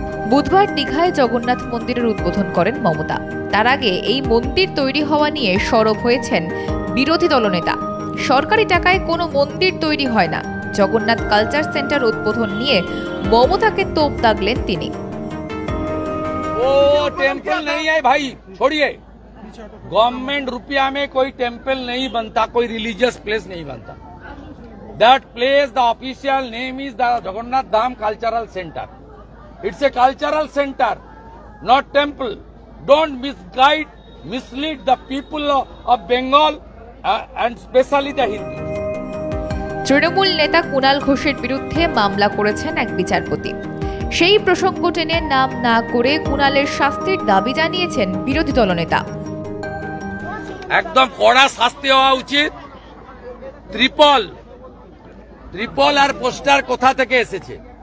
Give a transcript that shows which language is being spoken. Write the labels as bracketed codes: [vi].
[bn] বুধবার দীঘায় জগন্নাথ মন্দিরের উদ্বোধন করেন মমতা। তার আগে এই মন্দির তৈরি হওয়া নিয়ে সরব হয়েছেন বিরোধী দলনেতা। সরকারি টাকায় কোনো মন্দির তৈরি হয় না। জগন্নাথ কালচার সেন্টার উদ্বোধন নিয়ে মমতাকে তোপ দাগলেন তিনি। [hi] वो टेम्पल नहीं है भाई, छोड़िए। गवर्नमेंट रुपया में कोई टेम्पल नहीं बनता, कोई रिलीजियस प्लेस नहीं बनता। [en] That place, the official name is the Jagannath Dham cultural centre. It's a cultural centre, not temple. Don't mislead the people of Bengal and especially the Hindus. [bn] Trinamool নেতা কুণাল ঘোষের বিরুদ্ধে মামলা করেছেন এক বিচারপতি। সেই প্রসঙ্গ টেনে নাম না করে কুণালের শাস্তির দাবি জানিয়েছেন বিরোধী দলনেতা। একদম কড়া শাস্তি হওয়া উচিত। ত্রিপল আর পোস্টার কোথা থেকে এসেছে?